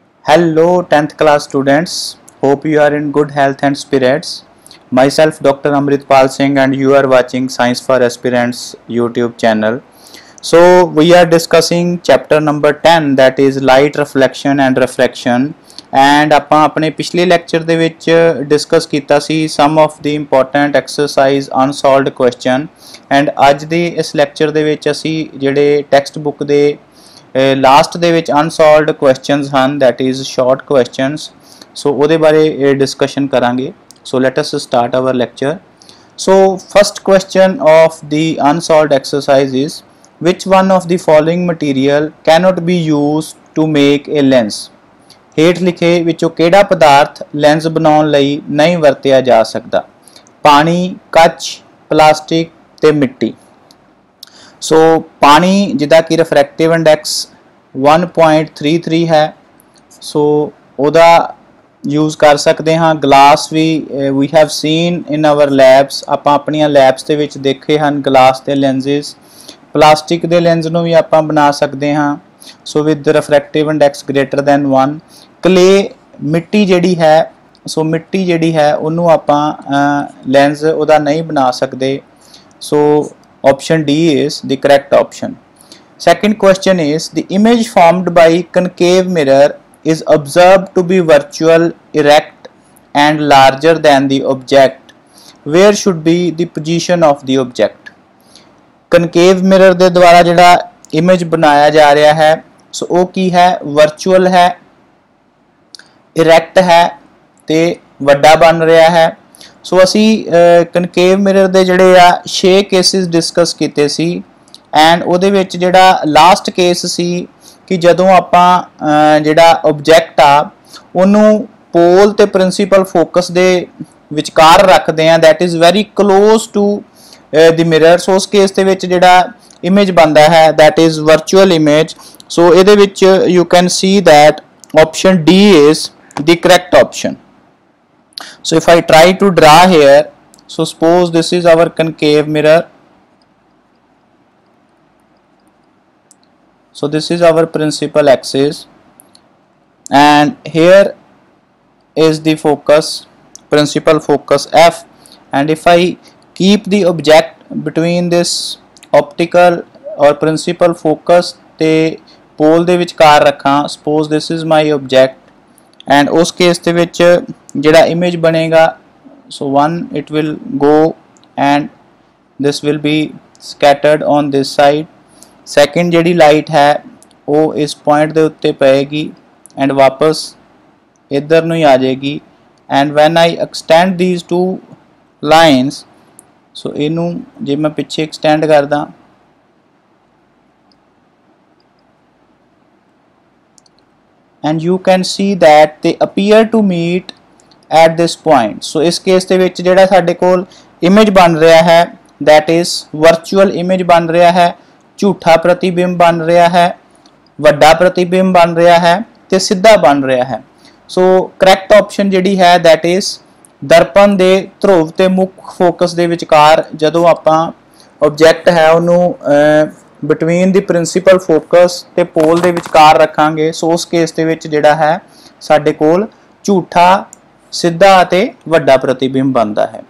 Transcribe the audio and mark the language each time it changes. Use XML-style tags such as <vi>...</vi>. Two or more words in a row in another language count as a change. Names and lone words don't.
<en>Hello 10th class students, hope you are in good health and spirits. Myself Dr. Amritpal Singh and you are watching Science for Aspirants YouTube channel. So we are discussing chapter number 10, that is light reflection and refraction, and</en> <pa>ਆਪਾਂ ਆਪਣੇ ਪਿਛਲੇ ਲੈਕਚਰ ਦੇ ਵਿੱਚ ਡਿਸਕਸ ਕੀਤਾ ਸੀ</pa> <en>some of the important exercise unsolved question, and</en> <pa>ਅੱਜ ਦੇ ਇਸ ਲੈਕਚਰ ਦੇ ਵਿੱਚ ਅਸੀਂ ਜਿਹੜੇ</pa> <en>text book</en> <pa>ਦੇ ਲਾਸਟ ਦੇ ਵਿੱਚ</pa> <en>unsolved questions</en> <pa>ਹਨ,</pa> <en>that is short questions, so</en> <pa>ਉਹਦੇ ਬਾਰੇ ਡਿਸਕਸ਼ਨ ਕਰਾਂਗੇ.</pa> <en>So let us start our lecture. So first question of the unsolved exercise is, which one of the following material cannot be used to make a lens?</en> <pa>ਹੇਠ ਲਿਖੇ ਵਿੱਚੋਂ ਕਿਹੜਾ ਪਦਾਰਥ ਲੈਂਸ ਬਣਾਉਣ ਲਈ ਨਹੀਂ ਵਰਤਿਆ ਜਾ ਸਕਦਾ? ਪਾਣੀ, ਕੱਚ, ਪਲਾਸਟਿਕ ਤੇ ਮਿੱਟੀ. ਸੋ ਪਾਣੀ ਜਿੱਦਾਂ ਕਿ</pa> <en>refractive index</en> <pa>1.33 ਹੈ, ਸੋ ਉਹਦਾ ਯੂਜ਼ ਕਰ ਸਕਦੇ ਹਾਂ. ਗਲਾਸ ਵੀ</pa> <en>we have seen in our labs,</en> <pa>ਆਪਾਂ ਆਪਣੀਆਂ ਲੈਬਸ ਦੇ ਵਿੱਚ ਦੇਖੇ ਹਨ ਗਲਾਸ ਦੇ ਲੈਂਸਿਸ. ਪਲਾਸਟਿਕ ਦੇ ਲੈਂਸ ਨੂੰ ਵੀ ਆਪਾਂ ਬਣਾ ਸਕਦੇ ਹਾਂ,</pa> <en>so with refractive index greater than 1.</en> <pa>ਕਲੇ ਮਿੱਟੀ ਜਿਹੜੀ ਹੈ, ਸੋ ਮਿੱਟੀ ਜਿਹੜੀ ਹੈ ਉਹਨੂੰ ਆਪਾਂ ਲੈਂਸ ਉਹਦਾ ਨਹੀਂ ਬਣਾ ਸਕਦੇ.</pa> <en>ਸੋ option D is the correct option. Second question is, the image formed by concave mirror is observed to be virtual, erect and larger than the object. Where should be the position of the object? concave mirror</en> <pa>ਦੇ ਦੁਆਰਾ ਜਿਹੜਾ image ਬਣਾਇਆ ਜਾ ਰਿਹਾ ਹੈ, ਸੋ ਉਹ ਕੀ ਹੈ? virtual ਹੈ, erect ਹੈ ਤੇ ਵੱਡਾ ਬਣ ਰਿਹਾ ਹੈ. ਸੋ ਅਸੀਂ</pa> <en>concave mirror</en> <pa>ਦੇ ਜਿਹੜੇ ਆ 6 ਕੇਸਿਸ ਡਿਸਕਸ ਕੀਤੇ ਸੀ, ਐਂਡ ਉਹਦੇ ਵਿੱਚ ਜਿਹੜਾ ਲਾਸਟ ਕੇਸ ਸੀ ਕਿ ਜਦੋਂ ਆਪਾਂ ਜਿਹੜਾ ਆਬਜੈਕਟ ਆ ਉਹਨੂੰ ਪੋਲ ਤੇ</pa> <en>principal focus</en> <pa>ਦੇ ਵਿਚਕਾਰ ਰੱਖਦੇ ਆ,</pa> <en>that is very close to the mirror.</en> <pa>ਸੋ ਉਸ ਕੇਸ ਦੇ ਵਿੱਚ ਜਿਹੜਾ ਇਮੇਜ ਬਣਦਾ ਹੈ,</pa> <en>that is virtual image. ਸੋ</en> <pa>ਇਹਦੇ ਵਿੱਚ</pa> <en>you can see that option D is the correct option. So if I try to draw here, so suppose this is our concave mirror, so this is our principal axis and here is the focus, principal focus F, and if I keep the object between this optical or principal focus</en> <pa>ਤੇ pole ਦੇ ਵਿਚਕਾਰ ਰੱਖਾਂ,</pa> <en>suppose this is my object, and</en> <pa>ਉਸ ਕੇਸ ਦੇ ਵਿੱਚ ਜਿਹੜਾ ਇਮੇਜ ਬਣੇਗਾ,</pa> <en>so one it will go and this will be scattered on this side.</en> <pa>second ਜਿਹੜੀ ਲਾਈਟ ਹੈ ਉਹ ਇਸ ਪੁਆਇੰਟ ਦੇ ਉੱਤੇ ਪਏਗੀ and ਵਾਪਸ ਇੱਧਰ ਨੂੰ ਹੀ ਆ ਜਾਏਗੀ,</pa> <en>and when I extend these two lines, so</en> <pa>ਇਹਨੂੰ ਜੇ ਮੈਂ ਪਿੱਛੇ ਐਕਸਟੈਂਡ ਕਰਦਾ</pa> <en>and you can see that they appear to meet at this point.</en> <pa>So ਇਸ ਕੇਸ ਦੇ ਵਿੱਚ ਜਿਹੜਾ ਸਾਡੇ ਕੋਲ ਇਮੇਜ ਬਣ ਰਿਹਾ ਹੈ,</pa> <en>that is virtual image</en> <pa>ਬਣ ਰਿਹਾ ਹੈ, ਝੂਠਾ ਪ੍ਰਤੀਬਿੰਬ ਬਣ ਰਿਹਾ ਹੈ, ਵੱਡਾ ਪ੍ਰਤੀਬਿੰਬ ਬਣ ਰਿਹਾ ਹੈ ਤੇ ਸਿੱਧਾ ਬਣ ਰਿਹਾ ਹੈ. ਸੋ ਕਰੈਕਟ ਆਪਸ਼ਨ ਜਿਹੜੀ ਹੈ,</pa> <en>that is</en> <pa>ਦਰਪਣ ਦੇ ਧਰੁਵ ਤੇ ਮੁੱਖ ਫੋਕਸ ਦੇ ਵਿਚਕਾਰ ਜਦੋਂ ਆਪਾਂ ਆਬਜੈਕਟ ਹੈ ਉਹਨੂੰ</pa> <en>between the principal focus</en> <pa>ਤੇ ਪੋਲ ਦੇ ਵਿਚਕਾਰ ਰੱਖਾਂਗੇ, ਸੋ ਉਸ ਕੇਸ ਦੇ ਵਿੱਚ ਜਿਹੜਾ ਹੈ ਸਾਡੇ ਕੋਲ ਝੂਠਾ, ਸਿੱਧਾ ਅਤੇ ਵੱਡਾ ਪ੍ਰਤੀਬਿੰਬ ਬਣਦਾ ਹੈ.</pa>